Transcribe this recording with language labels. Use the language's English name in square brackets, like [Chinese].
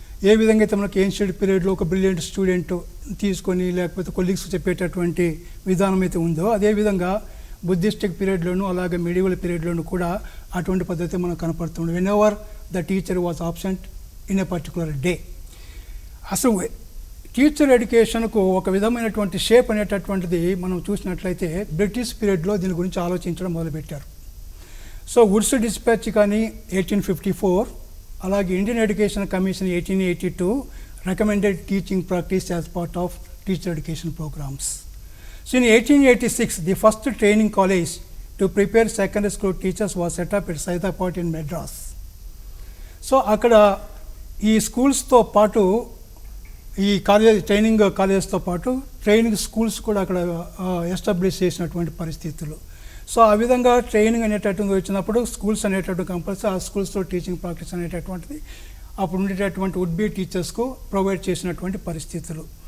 [Telugu] ఏ విధంగా అయితే మనకి ఏన్షియంట్ పీరియడ్లో ఒక బ్రిలియంట్ స్టూడెంట్ తీసుకొని లేకపోతే కొలీగ్స్ చెప్పేటటువంటి విధానం అయితే ఉందో, అదేవిధంగా బుద్ధిస్టిక్ పీరియడ్లోను అలాగే మిడివల్ పీరియడ్లోను కూడా అటువంటి పద్ధతి మనకు కనపడుతుంది. [English] Whenever the teacher was absent in a particular day. [Telugu] అసలు టీచర్ ఎడ్యుకేషన్కు ఒక విధమైనటువంటి షేప్ అనేటటువంటిది మనం చూసినట్లయితే బ్రిటిష్ పీరియడ్లో దీని గురించి ఆలోచించడం మొదలుపెట్టారు. [English] so Woods dispatch కానీ 1854, [Telugu] అలాగే [English] Indian education commission 1882 recommended teaching practice as part of teacher education programs. So in 1886, the first training college to prepare secondary school teachers was set up at Saidapet in Madras. [Telugu] So అక్కడ ఈ స్కూల్స్తో పాటు ఈ training కాలేజెస్తో పాటు training schools కూడా అక్కడ establish చేసినటువంటి పరిస్థితులు. So ఆ విధంగా ట్రైనింగ్ అనేటటువంటి వచ్చినప్పుడు స్కూల్స్ అనేటటువంటి కంపల్సరీ ఆ స్కూల్స్లో టీచింగ్ ప్రాక్టీస్ అనేటటువంటిది అప్పుడు ఉండేటటువంటి వుడ్ బి టీచర్స్కు ప్రొవైడ్ చేసినటువంటి పరిస్థితులు.